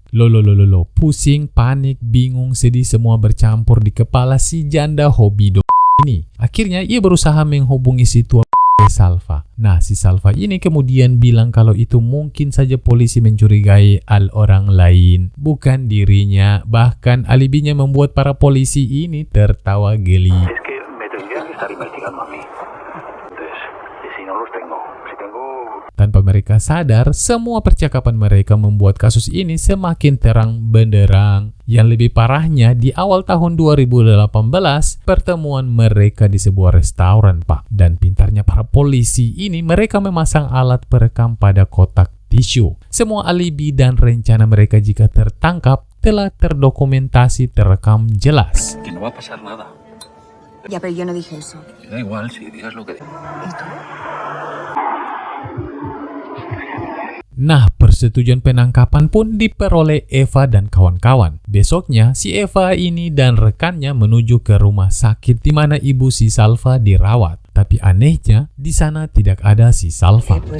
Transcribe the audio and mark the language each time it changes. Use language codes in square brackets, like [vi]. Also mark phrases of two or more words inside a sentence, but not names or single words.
[id] Lo, pusing, panik, bingung, sedih semua bercampur di kepala si janda hobi ini. Akhirnya ia berusaha menghubungi si tua Salva. Nah, si Salva ini kemudian bilang kalau itu mungkin saja polisi mencurigai orang lain, bukan dirinya. Bahkan alibinya membuat para polisi ini tertawa geli. [es] Es que me tendrían que estar investigando a mí. Entonces, y si no los tengo, si tengo... [id] Tanpa mereka sadar, semua percakapan mereka membuat kasus ini semakin terang benderang. Yang lebih parahnya, di awal tahun 2018, pertemuan mereka di sebuah restoran, Pak. Dan pintarnya para polisi ini, mereka memasang alat perekam pada kotak tisu. Semua alibi dan rencana mereka jika tertangkap telah terdokumentasi, terekam jelas. [es] Que no va a pasar nada. Ya, pero yo no dije eso. Me da igual si digas lo que digas. ¿Y tú? [id] Nah, persetujuan penangkapan pun diperoleh Eva dan kawan-kawan. Besoknya, si Eva ini dan rekannya menuju ke rumah sakit di mana ibu si Salva dirawat. Tapi anehnya, di sana tidak ada si Salva.